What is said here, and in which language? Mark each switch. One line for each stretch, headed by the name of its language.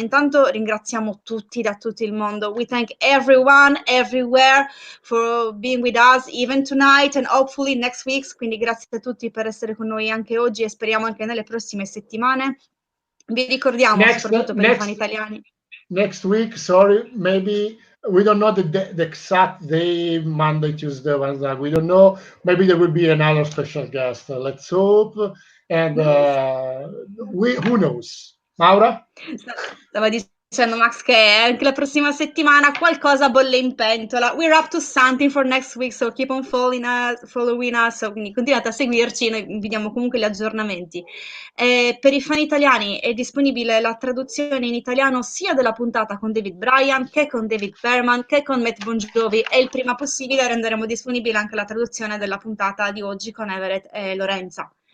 Italian: Intanto ringraziamo tutti da tutto il mondo.
English: We thank everyone, everywhere for being with us even tonight and hopefully next week.
Italian: Quindi grazie a tutti per essere con noi anche oggi e speriamo anche nelle prossime settimane. Vi ricordiamo soprattutto per i fan italiani.
English: Next week, sorry, maybe we don't know the exact day, Monday, Tuesday, Wednesday. We don't know. Maybe there will be another special guest. Let's hope. And who knows? Maura?
Italian: Stava dicendo Max che anche la prossima settimana qualcosa bolle in pentola.
English: We're up to something for next week, so keep on following us.
Italian: So, quindi continuate a seguirci, noi vi diamo comunque gli aggiornamenti. Per i fan italiani è disponibile la traduzione in italiano sia della puntata con David Bryan che con David Perman che con Matt Bon Jovi, e il prima possibile renderemo disponibile anche la traduzione della puntata di oggi con Everett e Lorenza.